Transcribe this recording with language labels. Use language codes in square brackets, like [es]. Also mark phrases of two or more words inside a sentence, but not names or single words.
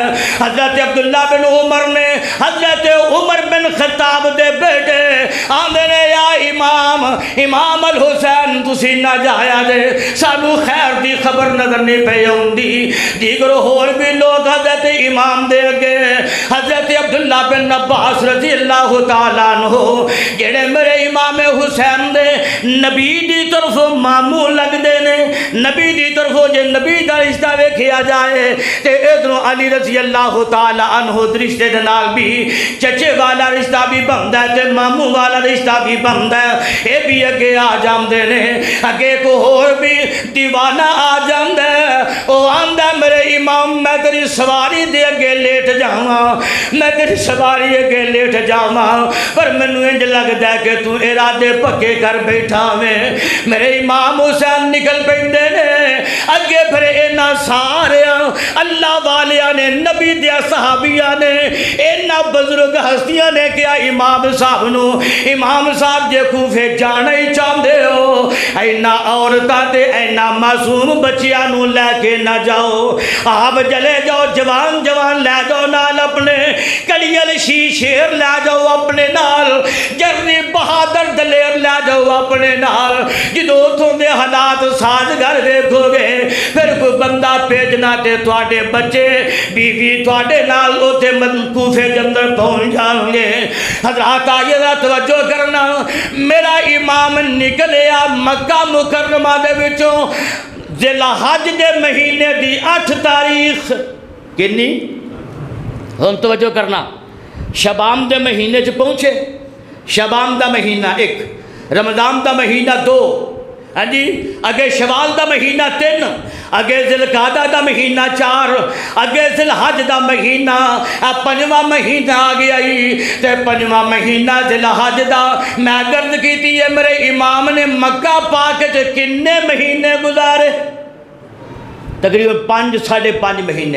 [pa] حضرت عبداللہ بن عمر نے حضرت عمر بن خطاب دے بیٹے آندے نے یا امام الحسین تسی نہ جایا جے، سانو خیر دی خبر نظر نہیں پہ ہوندی، دیگر اور بھی لوگ حضرت امام دے گئے، حضرت عبداللہ بن عباس [ar] رضی اللہ تعالیٰ عنہ [pa] جڑے میرے امام حسین دے نبی دی طرف ماموں لگ دے نے، نبی دی طرف جے نبی دا رشتہ ویکھیا جائے تے ادھروں علی [ar] رضی اللہ تعالیٰ عنہ [pa] رشتے دے نال بھی چچے والا رشتہ بھی بندا ہے تے ماموں والا رشتہ بھی بندا ہے، اے بھی اگے آ جاندے نے، اگے کو اور بھی دیوانہ آ جاندا ہے، او آندا میرے امام میں تیری سواری دے اگے لیٹ جاواں، میں تیری سواری اگے لیٹ جاواں، پر مینوں انج لگدا ہے کہ تو ارادے پکے کر بیٹھا میں۔ میرے امام حسین نکل پیندے نے اگے، پھر انہاں سارے اللہ والیاں نے، نبی دیا صحابیاں نے، انہاں بزرگ ہستیاں نے کیا امام صاحب نو، امام صاحب جے کوفے جانا ہی چاہندے ہو اینا عورتاں تے اینا معصوم بچیاں نو لے کے نہ جاؤ، آپ جلے جاؤ، جوان جوان لے جاؤ نال اپنے، کلیل شیر لے جاؤ اپنے نال، جرنی بہادر دلیر لے جاؤ اپنے نال، جدو تم دے حالات سازگار دیکھو گے پھر کوئی بندہ بھیجنا تے تواڈے بچے بیوی تواڈے نال اوتھے کوفے دے اندر پہنچ جان گے۔ حضرات آئیے ذرا توجہ کرنا، میرا امام نکلیا مکہ مکرمہ دے وچوں ذی الحج دے مہینے دی 8 تاریخ، کنی ہن توجہ کرنا، شعبان دے مہینے چ پہنچے، شعبان دا مہینہ 1، رمضان دا مہینہ 2، ہاں جی اگے شوال دا مہینہ 3، اگے ذی القعدہ دا مہینہ 4، اگے ذی الحج دا مہینہ 5واں مہینہ آ گیا ہی، تے 5واں مہینہ ذی الحج دا میں گرد کیتی ہے میرے امام نے مکہ پاک چ کنے مہینے گزارے؟ تقریباً 5-5.5 مہینے۔